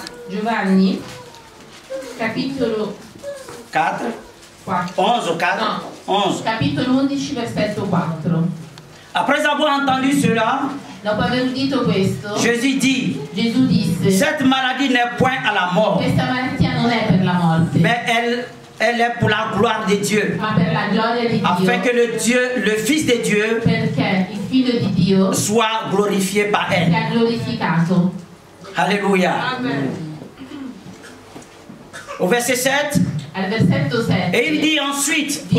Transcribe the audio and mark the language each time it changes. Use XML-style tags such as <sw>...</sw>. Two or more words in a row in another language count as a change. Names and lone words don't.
<it>Giovanni, capitolo 4, 4.</it> <fr>11 ou 4,</fr> <it>No. 11. Capitolo 11, versetto 4.</it> <fr>Après avoir entendu cela,</fr> <it>Dopo aver udito questo,</it> <fr>Jésus dit,</fr> <it>Gesù disse:</it> <fr>cette maladie n'est point à la mort,</fr> <it>questa malattia non è per la morte,</it> <fr>mais elle est pour la gloire de Dieu,</fr> <it>ma per la gioia di</it> <fr>afin que</fr> <it>Dio,</it> <fr>le Fils de Dieu</fr> <it>perché il Figlio di Dio</it> <fr>soit glorifié par elle.</fr> <it>sia glorificato.</it> <fr>Alléluia. Amen. Au verset 7,</fr> <it>Al versetto 7</it> <fr>et il dit ensuite aux</fr>